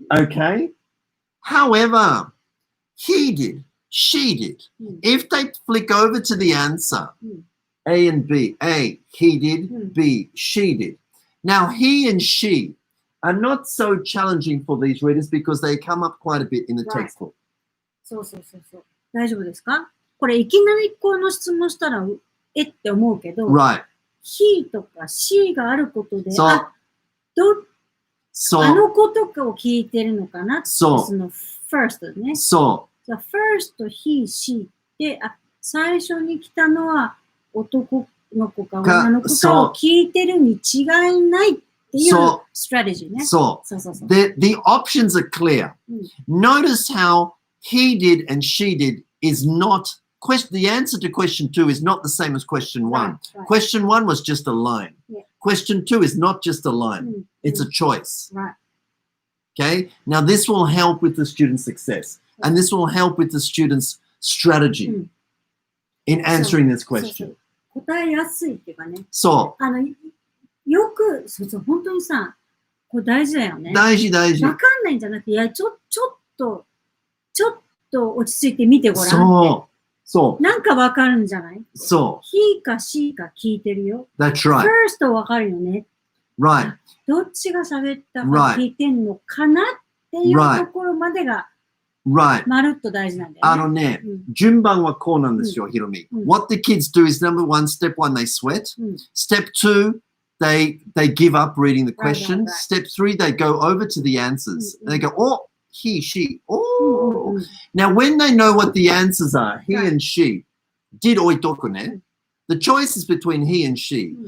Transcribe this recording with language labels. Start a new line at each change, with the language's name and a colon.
English: Okay. However, he did, she did. If they flick over to the answer, A and B, A, he did, B, she did. Now, he and she are not so challenging for these readers because they come up quite a bit in the textbook.
Japanese: そう。大丈夫ですか？これいきなりこの質問したらって思うけど、
English: Right.
Japanese: he とか she があることで、そう。あのことかを聞いてるのかなって、その first ね。そう。じゃあ first, he, she で、最初に来たのは男の子か女の子かを聞いてるに違いないっていう strategy ね。そう。
English: The options are clear. Notice how he did and she did is not the answer to question 2 is not the same as question 1. Right. Question 1 was just a line. Yeah. Question 2 is not just a line. It's a choice. Right. Okay? Now, this will help with the student's success. And this will help with the student's strategy in answering this question.
Japanese: 答えやすいっていうかね。そよく、本当にさ、これ大事だよね。う。大事、大事。わかんないんじゃなくて、いや、ちょっと落ち着いて見てごらんって。そう。なんかわかるんじゃない？そう。 he か she か聞いてるよ。
English: That's right.
Japanese: first わかるよね。
English: Right.
Japanese: どっちが喋ったか聞いてんのかなっていうところまでが、
English: Right.
Japanese: まるっと大事なんだよね。順番はこうなんですよ、ひろみ。
English: What the kids do is number 1, step 1, they sweat. Step 2, they give up reading the question. Step 3, they go over to the answers. And they go, oh, he, she, oh. Now, when they know what the answers are, he and she, did
Japanese: oitoku ne,
English: the choice is between he and she.